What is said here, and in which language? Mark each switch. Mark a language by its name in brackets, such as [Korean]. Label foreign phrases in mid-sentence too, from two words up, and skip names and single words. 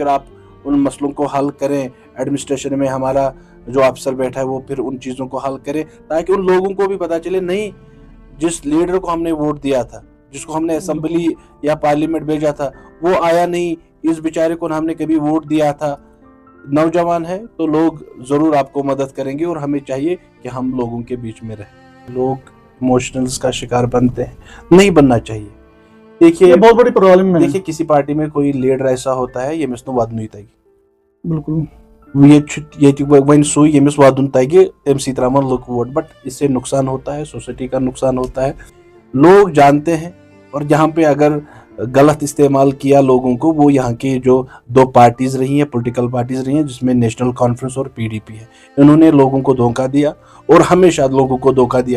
[Hindi] फिर आप उन मसलों को हल करें, एडमिनिस्ट्रेशन में हमारा जो अफसर बैठा है वो फिर उन चीज़ों को हल करे, ताकि उन लोगों को भी पता चले नहीं, जिस लीडर को हमने वोट दिया था, जिसको हमने असेंबली या पार्लियामेंट भेजा था, वो आया नहीं, इस बेचारे को हमने कभी वोट दिया था, नौजवान है, तो लोग ज़रूर आपको मदद करेंगे और हमें चाहिए कि हम लोगों के बीच में रहें। लोग इमोशनल्स का शिकार बनते हैं, नहीं बनना चाहिए। देखिए, बहुत बड़ी प्रॉब्लम है। देखिए, किसी पार्टी में कोई लीडर ऐसा होता है, [Kashmiri] यमिस नो वादन तगी, [Hindi] बिल्कुल [Kashmiri] वन सू यमिस वादन तगी, तम सी त्रावन लोग वोट, [Hindi] बट इससे नुकसान होता है, सोसाइटी का नुकसान होता है, लोग जानते हैं। और यहाँ पे अगर गलत इस्तेमाल किया लोगों को, वो यहाँ की जो दो पार्टीज रही हैं, [English] political parties [Hindi] रही हैं, जिसमें नेशनल कॉन्फ्रेंस और पीडीपी है, इन्होंने लोगों को धोखा दिया और हमेशा लोगों को धोखा दिया।